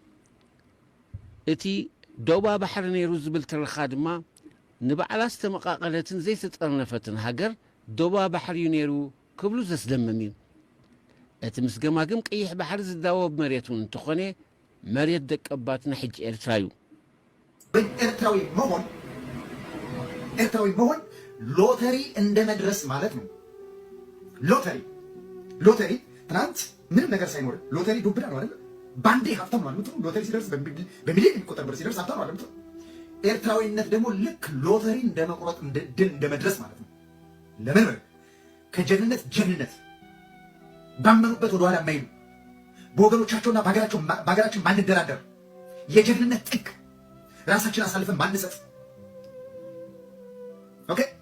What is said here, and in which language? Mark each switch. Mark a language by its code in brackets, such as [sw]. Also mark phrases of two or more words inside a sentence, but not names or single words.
[ti] እቲ ዶባ ባሕሪ ነይሩ ዝብል ትረኻ ድማ ንባዕላ ዝተመቃቐለትን ዘይተጠርነፈትን ሃገር ዶባ ባሕሪ ነይሩ ክብሉ ዘስደምም እዩ እቲ ምስ ገማግም ቀይሕ ባሕሪ ዝዳወብ መሬት እውን እንተኾነ መሬት ደቀባትና ሕጂ ኤርትራ እዩ [am] ኤርትራዊ መሆን ሎተሪ እንደ መድረስ ማለት ነው ሎተሪ ትናንት ምንም ነገር ሳይኖር ሎተሪ ዱብዳ ነው አይደል ባንዴ ሀብታም ማለት ነው ሎተሪ ሲደርስ በሚሊዮን የሚቆጠር ብር ሲደርስ ሀብታም ማለት ነው ኤርትራዊነት ደግሞ ልክ ሎተሪ እንደመቁረጥ ድል እንደመድረስ ማለት ነው ለምን ከጀግንነት ባመኑበት ወደ ኋላ የማይሉ በወገኖቻቸውና በሀገራችን ማንደራደር የጀግንነት ጥግ ራሳችን አሳልፈን ማንሰጥ ኦኬ